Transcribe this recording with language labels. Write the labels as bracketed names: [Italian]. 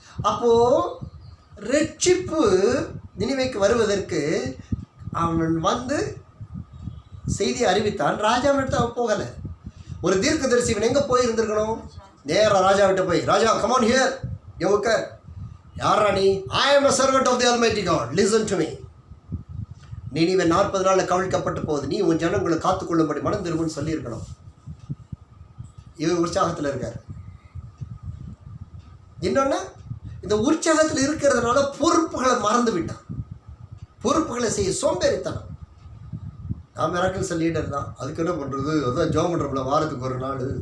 [Tamil] அப்போ ரட்சிப்பு நினிவேக்கு வருவதற்கு அவன் வந்து செய்தியை அறிவித்தான். ராஜாவிட்ட அவன் போகலை. ஒரு தீர்க்கதரிசி இவன் எங்கே போய் இருந்திருக்கணும்? நேராக ராஜாவிட்ட போய், ராஜா [English] come on here, you ogre, [Tamil] யாரா நீ? [English] I am a servant of the Almighty God, listen to me. [Tamil] Nineveh 40 நாளில் கவிழ்க்கப்பட்டு போகுது, நீ உன் ஜனங்களை காத்துக்கொள்ளும்படி மனம் திரும்புன்னு சொல்லியிருக்கணும். இவர் உற்சாகத்தில் இருக்கார். இன்னொன்று, இந்த உற்சாகத்தில் இருக்கிறதுனால பொறுப்புகளை மறந்து விட்டான். பொறுப்புகளை செய்ய சோம்பேறித்தனம். நான் மிராக்கிள்ஸ் லீடர் தான், அதுக்கு என்ன பண்ணுறது, அதுதான் ஜோம் பண்ணுறோம்ல வாரத்துக்கு ஒரு நாள்.